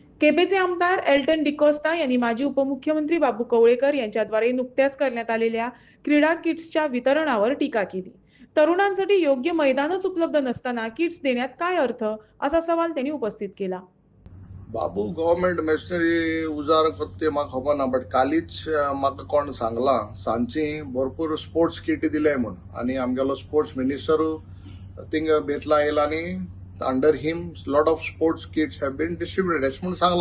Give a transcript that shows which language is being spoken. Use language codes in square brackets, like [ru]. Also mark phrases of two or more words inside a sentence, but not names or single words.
[mr] केपेचे आमदार एल्टन डिकोस्टा यांनी माजी उपमुख्यमंत्री बाबू कवळेकर यांच्याद्वारे नुकत्याच करण्यात आलेल्या क्रीडा किट्सच्या वितरणावर टीका केली. तरुणांसाठी योग्य मैदानच उपलब्ध नसताना किट्स देण्यात काय अर्थ, असा सवाल त्यांनी उपस्थित केला. [kok] बाबू [en] government machinery [kok] उजार करते म्हाका खबर ना, बट कालीच म्हाका कोण सांगला सांची भरपूर [en] sports kit [kok] दिले म्हणून, आणि आमगेलो [en] sports minister [kok] थिंग बेतला येयला आनी [en] under him lot of sports kits have been distributed [kok] अशें म्हणून सांगला.